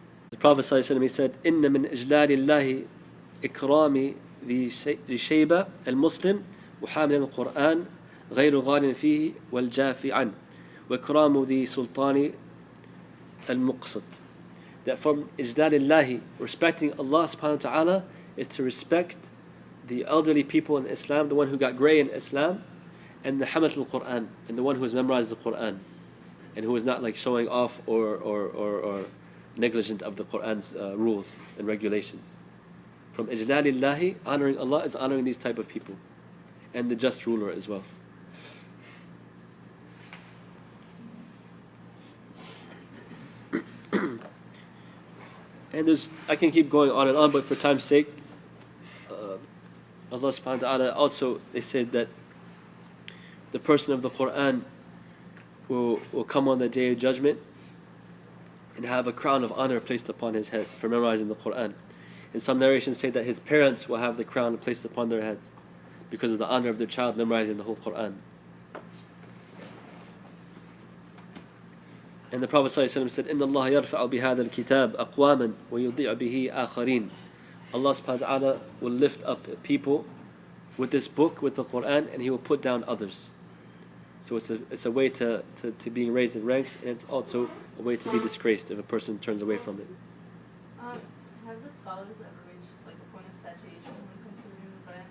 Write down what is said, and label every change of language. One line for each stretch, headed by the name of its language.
English: The Prophet ﷺ, he said,
Arabic: إِنَّ مِنْ إِجْلَالِ اللَّهِ إِكْرَامِ ذِي شَيْبَةِ الْمُسْلِمِ وحامل القرآن غير غال فيه والجافي عنه وإكرام ذي سلطان المقسط.
English: That from
Arabic: إجلال الله,
English: respecting Allah subhanahu wa ta'ala, is to respect the elderly people in Islam, the one who got gray in Islam, and the Hamalat al-Quran, and the one who has memorized the Quran, and who is not like showing off or negligent of the Quran's rules and regulations. From Ijlalillahi, honoring Allah is honoring these type of people, and the just ruler as well. And I can keep going on and on, but for time's sake, Allah subhanahu wa ta'ala also, they said that the person of the Quran will come on the day of judgment and have a crown of honor placed upon his head for memorizing the Quran. And some narrations say that his parents will have the crown placed upon their heads because of the honor of their child memorizing the whole Quran. And the Prophet ﷺ said,
Arabic: إِنَّ اللَّهَ يَرْفَعُ بِهَذَا الْكِتَابِ أَقْوَامًا وَيُضِيعُ بِهِ آخَرِينَ.
English: Allah subhanahu wa ta'ala will lift up people with this book, with the Quran, and He will put down others. So it's a way to being raised in ranks, and it's also a way to be disgraced if a person turns away from it. Have the scholars ever reached like a point of saturation when it comes to reading the Quran?